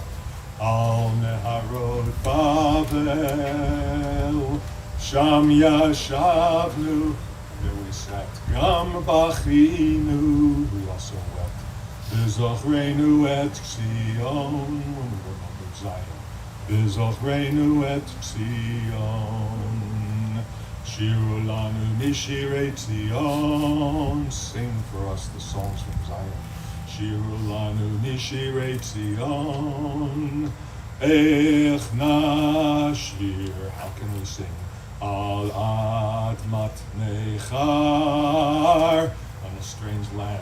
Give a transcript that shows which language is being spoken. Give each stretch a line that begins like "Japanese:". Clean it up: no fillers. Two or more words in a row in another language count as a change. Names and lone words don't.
Hebrew: על נהרות בבל, שם ישבנו,
English: there we sat,
Hebrew: גם בכינו,
English: we also wept.
Hebrew: בזכרנו את ציון,
English: when we remembered Zion.
Hebrew: בזכרנו את ציון, שירו לנו משיר ציון,
English: sing for us the songs from Zion.
Hebrew: שירו לנו משיר ציון, איך נשיר,
English: how can we sing?
Hebrew: על אדמת נכר,
English: on a strange land.